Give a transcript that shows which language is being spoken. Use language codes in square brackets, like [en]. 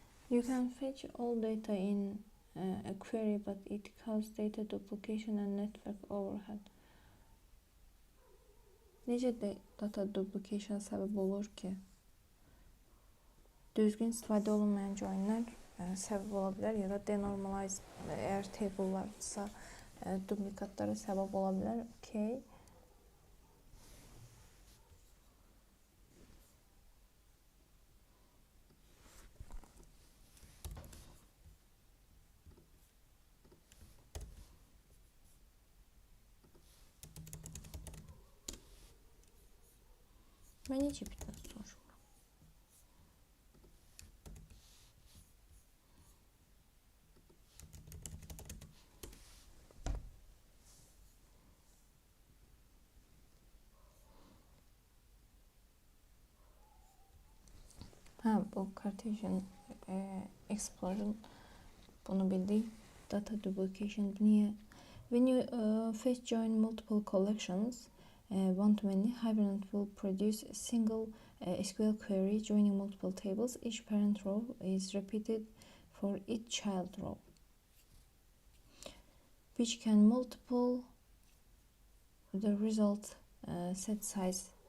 [en] You can fetch all data in a query, but it causes data duplication and network overhead. [az] Necə data duplication səbəb olur ki? Düzgün istifadə olunmayan joinlər səbəb ola bilər ya da denormalized, əgər table'larsa duplikatlara səbəb ola bilər. Okay. Mən necə bitməz soruşuram? Bu Cartesian Explorer'ın bunu bildik. Data duplication niye? [en] When you fetch join multiple collections, one-to-many, Hibernate will produce a single SQL query joining multiple tables. Each parent row is repeated for each child row, which can multiple the result set size